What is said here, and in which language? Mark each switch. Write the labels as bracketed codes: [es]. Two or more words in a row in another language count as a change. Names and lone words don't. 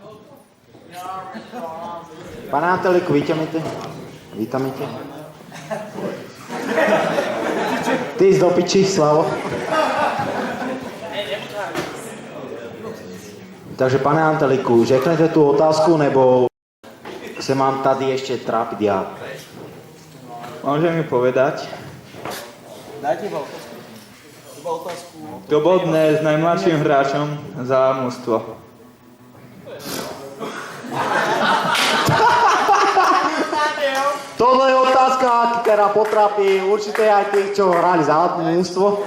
[sk] Pane Antalíku, vítamite. [cs] Ty jsi do piči, Slavo. Takže pane Antalíku, řeknete tu otázku, nebo se mám tady ještě trápit já? [sk] Môže mi povedať? Kto bol dnes najmladším hráčom za mužstvo? [cs] Tohle je otázka, [sk] ktorá potrápi určite aj tých, čo hrali za mužstvo.